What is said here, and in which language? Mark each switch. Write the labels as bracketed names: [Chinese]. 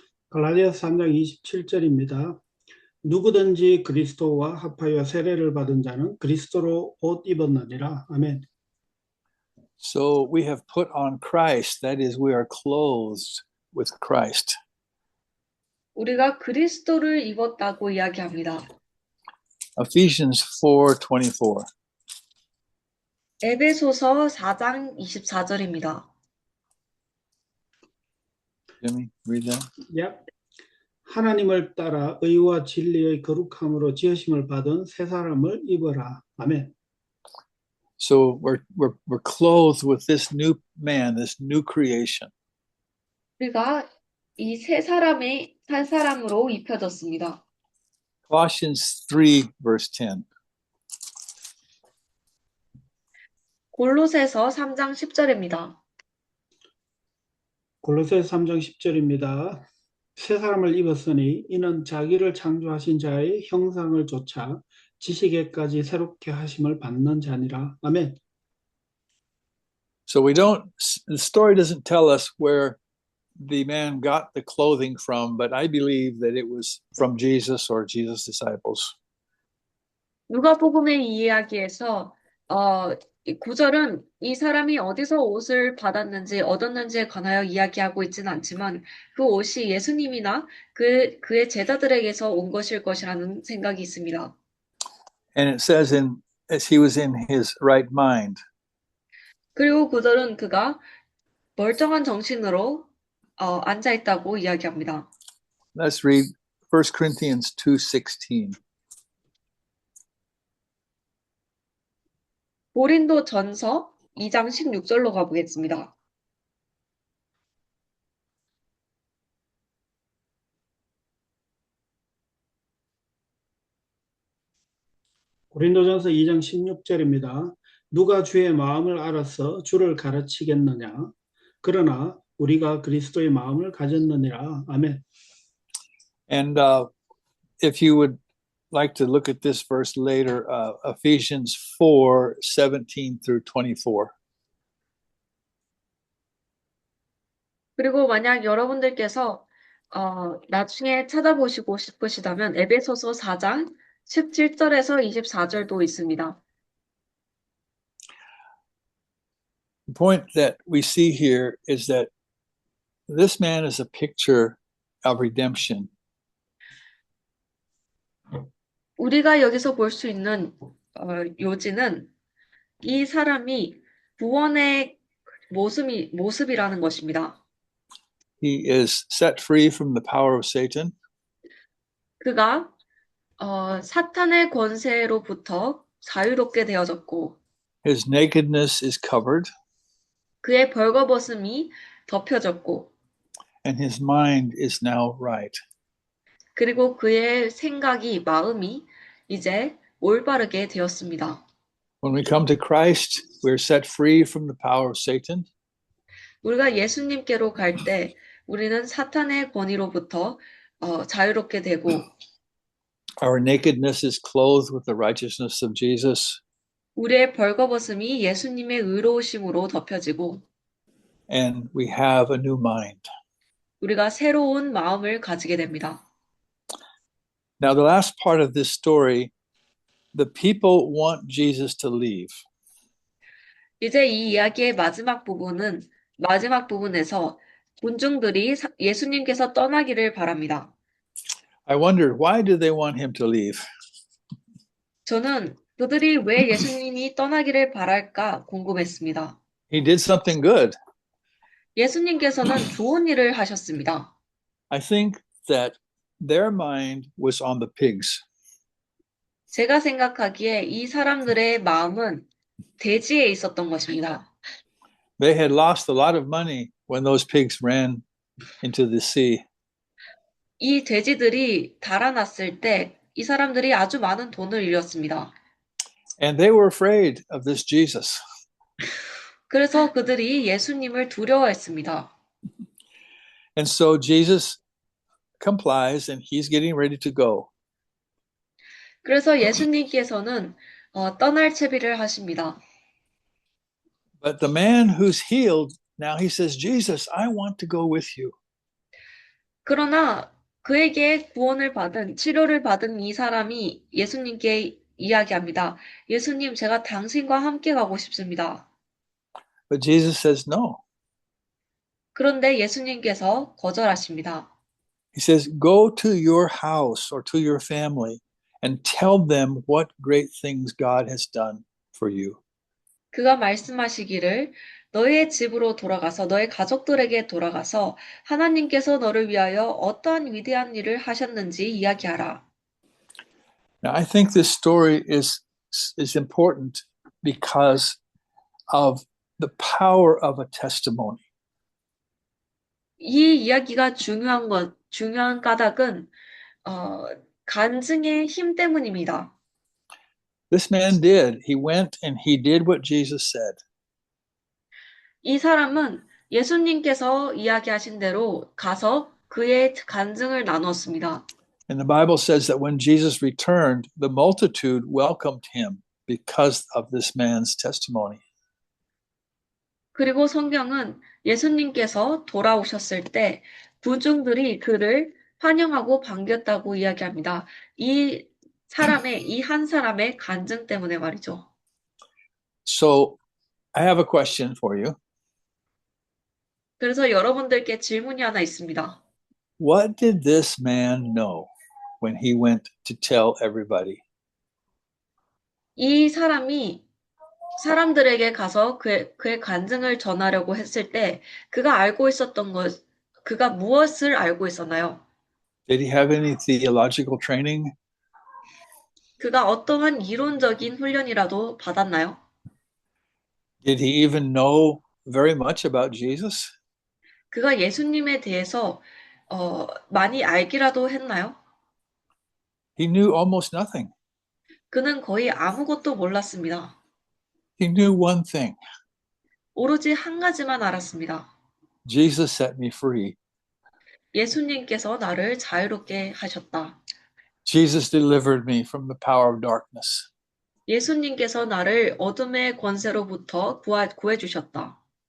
[Korean] 갈라디아서 3장 27절입니다. 누구든지 그리스도와 합하여 세례를 받은 자는 그리스도로 옷 입었느니라. 아멘. [English] So we have put on Christ, that is, we are clothed with Christ. [Korean] 우리가 그리스도를 입었다고 이야기합니다. [English] Ephesians 4:24. [Korean] 에베소서 4장 24절입니다. [English] Jimmy, read that. Yep. [Korean] 하나님을 따라 의와 진리의 거룩함으로 지으심을 받은 새 사람을 입어라. 아멘. [English] So we're clothed with this new man, this new creation. [Korean] 우리가 이 새 사람으로 입혀졌습니다. [English] Colossians 3:10. [Korean] 골로새서 3장 10절입니다. 골로새서 3장 10절입니다. 새 사람을 입었으니 이는 자기를 창조하신 자의 형상을 좇아 지식에까지 새롭게 하심을 받는 자니라. 아멘. [English] So the story doesn't tell us where the man got the clothing from, but I believe that it was from Jesus or Jesus' disciples. [Korean] 누가복음의 이야기에서 이 구절은 이 사람이 어디서 옷을 받았는지 얻었는지에 관하여 이야기하고 있지는 않지만 그 옷이 예수님이나 그의 제자들에게서 온 것일 것이라는 생각이 있습니다. [English] And it says as he was in his right mind. [Korean] 그리고 구절은 그가 멀쩡한 정신으로 앉아 있다고 이야기합니다. [English] Let's read 1 Corinthians 2:16. [Korean] 고린도 전서 2장 16절로 가보겠습니다. 고린도전서 2장 16절입니다. 누가 주의 마음을 알아서 주를 가르치겠느냐? 그러나 우리가 그리스도의 마음을 가졌느니라. 아멘. [English] And if you would like to look at this verse later, Ephesians 4:17 through 24. [Korean] 그리고 만약 여러분들께서 나중에 찾아보시고 싶으시다면 에베소서 4장 17절에서 24절도 있습니다. [English] The point that we see here is that this man is a picture of redemption. [Korean] 우리가 여기서 볼 수 있는 요지는 이 사람이 구원의 모습이라는 것입니다. [English] He is set free from the power of Satan. [Korean] 그가 사탄의 권세로부터 자유롭게 되어졌고 [English] His nakedness is covered, [Korean] 그의 벌거벗음이 덮여졌고 [English] and his mind is now right. [Korean] 그리고 그의 마음이 이제 올바르게 되었습니다. [English] When we come to Christ, we're set free from the power of Satan. [Korean] 우리가 예수님께로 갈 때 우리는 사탄의 권위로부터 자유롭게 되고 [English] Our nakedness is clothed with the righteousness of Jesus, [Korean] 우리의 벌거벗음이 예수님의 의로우심으로 덮여지고 [English] and we have a new mind. [Korean] 우리가 새로운 마음을 가지게 됩니다. [English] Now, the last part of this story, the people want Jesus to leave. [Korean] 이제 이 이야기의 마지막 부분에서 군중들이 예수님께서 떠나기를 바랍니다. [English] I wondered, why do they want him to leave? [Korean] 저는 그들이 왜 예수님이 떠나기를 바랄까 궁금했습니다. [English] He did something good. [Korean] 예수님께서는 좋은 일을 하셨습니다. [English] I think that their mind was on the pigs. [Korean] 제가 생각하기에 이 사람들의 마음은 돼지에 있었던 것입니다. [English] They had lost a lot of money when those pigs ran into the sea. [Korean] 이 돼지들이 달아났을 때 이 사람들이 아주 많은 돈을 잃었습니다. [English] And they were afraid of this Jesus. [Korean] 그래서 그들이 예수님을 두려워했습니다. [English] And so Jesus complies and he's getting ready to go. [Korean] 그래서 예수님께서는 떠날 채비를 하십니다. [English] But the man who's healed, now he says, Jesus, I want to go with you. [Korean] 그러나 그에게 치료를 받은 이 사람이 예수님께 이야기합니다. 예수님, 제가 당신과 함께 가고 싶습니다. [English] But Jesus says, no. [Korean] 그런데 예수님께서 거절하십니다. [English] He says, go to your house or to your family and tell them what great things God has done for you. [Korean] 그가 말씀하시기를 너의 집으로 돌아가서 너의 가족들에게 돌아가서 하나님께서 너를 위하여 어떠한 위대한 일을 하셨는지 이야기하라. [English] Now, I think this story is important because of the power of a testimony. [Korean] 이 이야기가 중요한 까닭은 간증의 힘 때문입니다. [English] This man did. He went and he did what Jesus said. [Korean] 이 사람은 예수님께서 이야기하신 대로 가서 그의 간증을 나눴습니다. [English] And the Bible says that when Jesus returned, the multitude welcomed him because of this man's testimony. [Korean] 그리고 성경은 예수님께서 돌아오셨을 때 군중들이 그를 환영하고 반겼다고 이야기합니다. 이 한 사람의 간증 때문에 말이죠. [English] So I have a question for you. [Korean] 그래서 여러분들께 질문이 하나 있습니다. [English] What did this man know when he went to tell everybody? [Korean] 이 사람이 사람들에게 가서 그의 간증을 전하려고 했을 때 그가 무엇을 알고 있었나요? [English] Did he have any theological training? [Korean] 그가 어떠한 이론적인 훈련이라도 받았나요? [English] Did he even know very much about Jesus? [Korean] 그가 예수님에 대해서 많이 알기라도 했나요? [English] He knew almost nothing. [Korean] 그는 거의 아무것도 몰랐습니다. [English] He knew one thing. [Korean] 오로지 한 가지만 알았습니다. [English] Jesus set me free. [Korean] 예수님께서 나를 자유롭게 하셨다. [English] Jesus delivered me from the power of darkness. [Korean] 예수님께서 나를 어둠의 권세로부터 구해 주셨다.